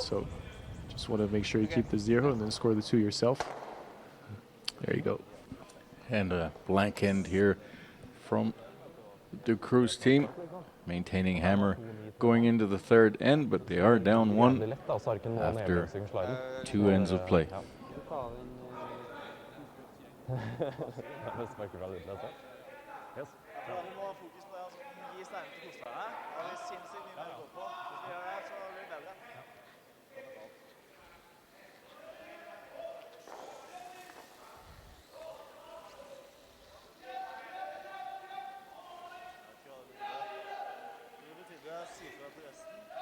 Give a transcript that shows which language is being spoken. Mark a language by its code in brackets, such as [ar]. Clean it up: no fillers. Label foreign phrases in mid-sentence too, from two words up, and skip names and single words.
[en] So just want to make sure you keep the zero and then score the two yourself. There you go. And a blank end here from the Cruz team. Maintaining hammer going into the third end, but they are down one after 2 ends of play. [no] Vi må ha fokus på det, altså, gi steinen til kostnadene. Da har vi sinnssykt mye mer å gå på. Hvis vi gjør det, så blir det bedre. Det betyr å si fra til resten.